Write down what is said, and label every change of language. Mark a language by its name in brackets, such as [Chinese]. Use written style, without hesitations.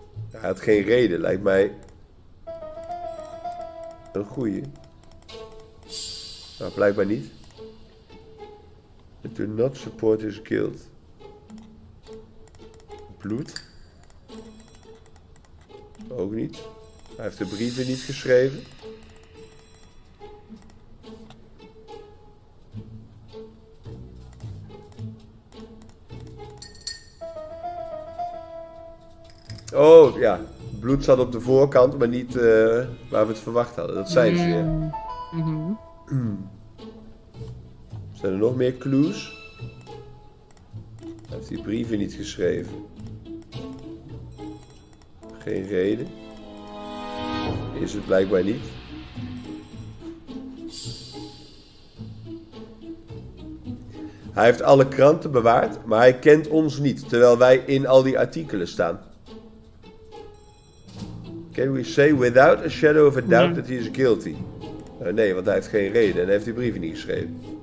[Dutch] Hij had geen reden, lijkt mij een goeie. Nou, blijkbaar niet. [English] It do not support his guilt. [Dutch] Bloed. Ook niet. Hij heeft de brieven niet geschreven. Oh, ja. Bloed zat op de voorkant, maar niet waar we het verwacht hadden. Dat zijn ze, ja. Zijn er nog meer clues? Hij heeft die brieven niet geschreven. Geen reden. Is het blijkbaar niet. Hij heeft alle kranten bewaard, maar hij kent ons niet, terwijl wij in al die artikelen staan. [English] Can we say without a shadow of a doubt that he is guilty? [Dutch] Nee, want hij heeft geen reden en hij heeft die brieven niet geschreven.